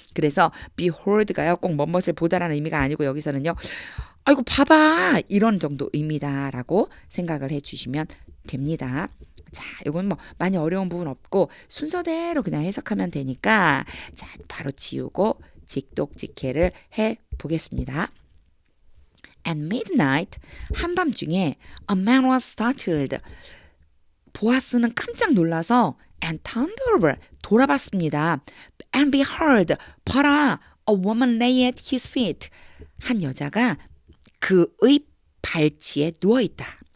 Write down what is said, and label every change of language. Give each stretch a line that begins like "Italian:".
Korean: 그래서 behold가요. 꼭 뭐뭇을 보다라는 의미가 아니고 여기서는요. 아이고 봐봐 이런 정도 의미다라고 생각을 해주시면 됩니다. 자, 이건 뭐 많이 어려운 부분 없고 순서대로 그냥 해석하면 되니까 자 바로 지우고 직독직해를 해보겠습니다.
English: At midnight
Korean: 한밤중에
English: a man was startled.
Korean: 보아스는 깜짝 놀라서
English: and turned over
Korean: 돌아봤습니다.
English: And behold
Korean: 봐라
English: a woman lay at his feet.
Korean: 한 여자가 그의 발치에 누워있다.